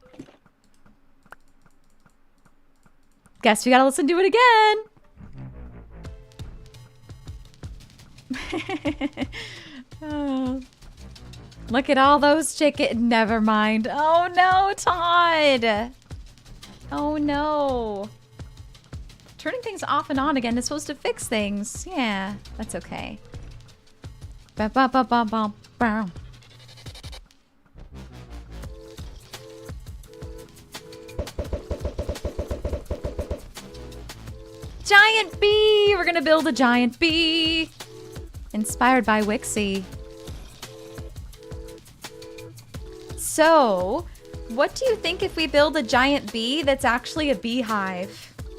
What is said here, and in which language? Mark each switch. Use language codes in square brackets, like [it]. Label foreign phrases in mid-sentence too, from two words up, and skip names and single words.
[en] Guess we gotta listen to it again. Oh. Look at all those chicken. Never mind. Oh no, Todd. Oh no. Turning things off and on again is supposed to fix things. Yeah, that's okay. Ba ba ba ba ba ba. Giant bee! We're gonna build a giant bee. Inspired by Wixie. So, what do you think if we build a giant bee that's actually a beehive?